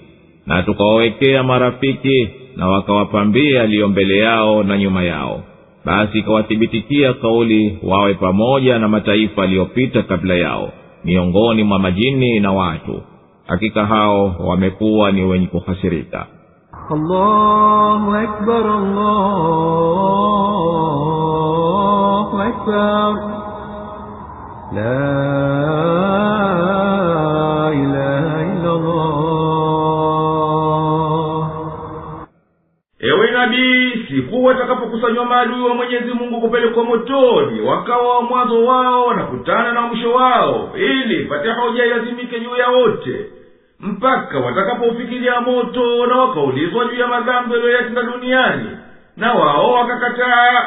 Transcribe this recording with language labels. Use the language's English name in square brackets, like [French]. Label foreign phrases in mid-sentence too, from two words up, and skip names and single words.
[Swahili] Na tukawawekea marafiki, na wakawapambia aliyo mbele yao na nyuma yao. Basi ikawathibitikia kauli wawe pamoja na mataifa aliyopita kabla yao, miongoni mwa majini na watu. Hakika hao wamekuwa ni wenye kuhasirika. [Arabic] الله أكبر، الله أكبر، لا إله إلا الله. [Swahili] Ewe nabii, siku siku watakapokusanywa maadui wa Mwenyezi Mungu kupelekwa motoni, wakawa wa mwanzo wao wanakutana na mwisho wao, ili pate hoja ilazimike juu ya wote, mpaka watakapoufikiria moto na wakaulizwa juu ya madhambi waliyotenda duniani, na wao wakakataa.